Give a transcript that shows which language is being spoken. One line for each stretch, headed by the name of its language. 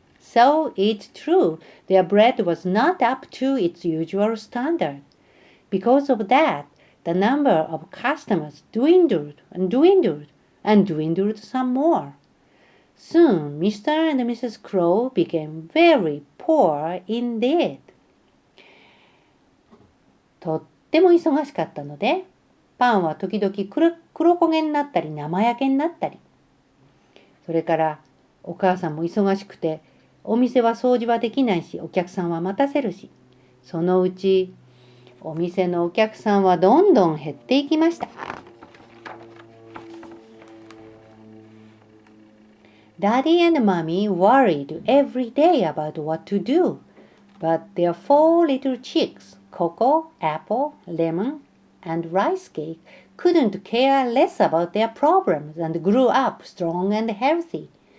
English: So it's true, their bread was not up to its usual standard. Because of that, the number of customers dwindled and dwindled and dwindled some more.Soon, Mr. and Mrs. Crow became very poor indeed.
Japanese: とっても忙しかったので、パンは時々黒焦げになったり生焼けになったり。それからお母さんも忙しくて、お店は掃除はできないし、お客さんは待たせるし、そのうちお店のお客さんはどんどん減っていきました。
English: Daddy and Mommy worried every day about what to do, but their 4 little chicks, Coco, Apple, Lemon, and Rice Cake, couldn't care less about their problems and grew up strong and healthy.